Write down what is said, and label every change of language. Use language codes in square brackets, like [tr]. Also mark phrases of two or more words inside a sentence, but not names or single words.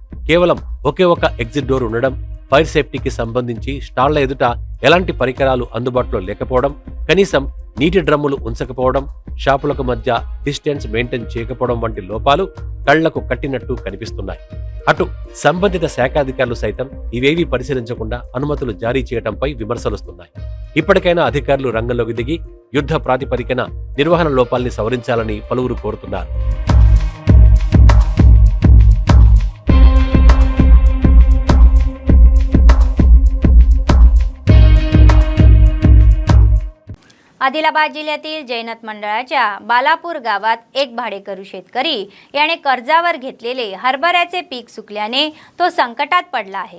[te] కేవలం ఒకే ఒక [en] exit door [te] ఉండడం, [en] fire safetyకి [te] సంబంధించి స్టాళ్ల ఎదుట ఎలాంటి పరికరాలు అందుబాటులో లేకపోవడం, కనీసం నీటి డ్రమ్ములు ఉంచకపోవడం, షాపులకు మధ్య [en] distance maintain [te] చేయకపోవడం వంటి లోపాలు కళ్లకు కట్టినట్టు కనిపిస్తున్నాయి. అటు సంబంధిత శాఖాధికారులు సైతం ఇవేవీ పరిశీలించకుండా అనుమతులు జారీ చేయడంపై విమర్శలొస్తున్నాయి. ఇప్పటికైనా అధికారులు రంగంలోకి దిగి యుద్ధ ప్రాతిపదికన నిర్వహణ లోపాల్ని సవరించాలని పలువురు కోరుతున్నారు. [mr] आदिलाबाद जिल्ह्यातील जैनत मंडळाच्या बालापूर गावात एक भाडेकरू शेतकरी याने कर्जावर घेतलेले हरभऱ्याचे पीक सुकल्याने तो संकटात पडला आहे.